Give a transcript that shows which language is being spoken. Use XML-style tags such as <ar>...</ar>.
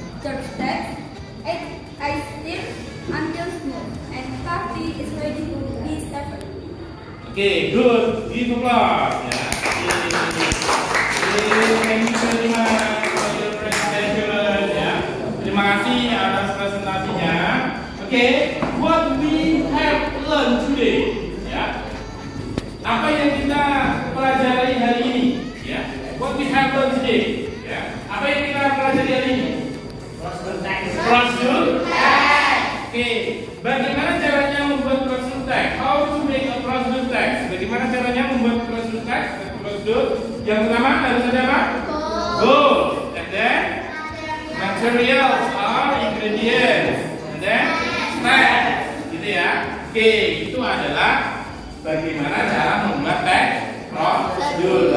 <en>Third step, add ice steam until smooth and coffee is ready to be served. Okay, good. Give applause. Ya. Thank you very much for your presentation.</en> <id>Ya. Terima kasih atas presentasinya.</id> <en>Okay, what we have learned today. Ya.</en> <id>Apa yang kita pelajari hari ini? Ya.</id> <en>What we have learned today.</en> <id>Ya. Apa yang kita pelajari hari ini? Prosedur. Oke, bagaimana caranya membuat prosedur teks?</id> <en>How to make a prosedur text?</en> <id>Bagaimana caranya membuat prosedur teks? Prosedur yang pertama harus ada apa?</id> <en>Goal. And then materials or ingredients. And then steps.</en> <id>Gitu ya. Oke, itu adalah bagaimana cara membuat teks prosedur.</id>